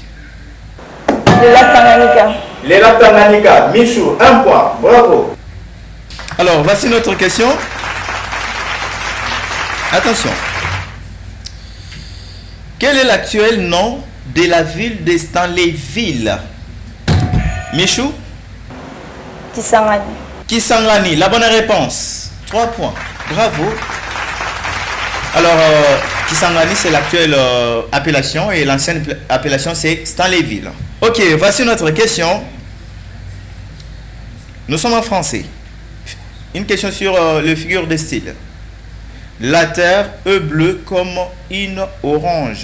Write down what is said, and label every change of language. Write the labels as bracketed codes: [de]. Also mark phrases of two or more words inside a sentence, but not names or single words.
[fr] Le lac Tanganyika. Les lacs Tanganyika. Michou, 1 point. Bravo. Alors, voici notre question. Attention. Quel est l'actuel nom de la ville de Stanleyville? Michou? Kisangani. Kisangani. La bonne réponse. 3 points. Bravo. Alors, Kisangani, c'est l'actuelle appellation et l'ancienne appellation, c'est Stanleyville. Ok, voici notre question. Nous sommes en français. Une question sur les figures de style. La terre est bleue comme une orange.